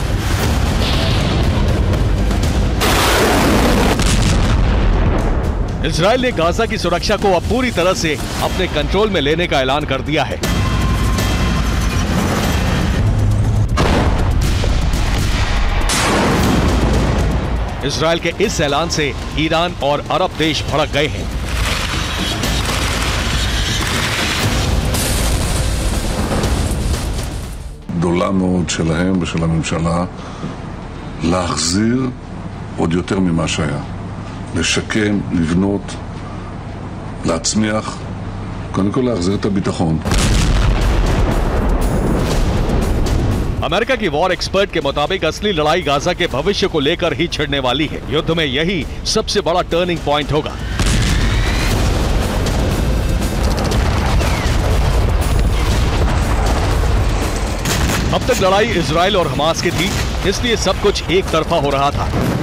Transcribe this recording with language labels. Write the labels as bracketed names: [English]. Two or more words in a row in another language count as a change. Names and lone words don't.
[Hindi] इजराइल ने गाजा की सुरक्षा को अब पूरी तरह से अपने कंट्रोल में लेने का ऐलान कर दिया है। इजराइल के इस ऐलान से ईरान और अरब देश भड़क गए हैं। [Hebrew] גדולה מאוד שלהם ושל הממשלה להחזיר עוד יותר ממה שהיה, לשקם, לבנות, להצמיח, קודם כל להחזיר את הביטחון. [Hindi] अमेरिका की [English] war expert [Hindi] के मुताबिक असली लड़ाई गाजा के भविष्य को लेकर ही छिड़ने वाली है। युद्ध में यही सबसे बड़ा [English] turning point [Hindi] होगा। अब तक लड़ाई इजराइल और हमास की थी, इसलिए सब कुछ एक तरफा हो रहा था।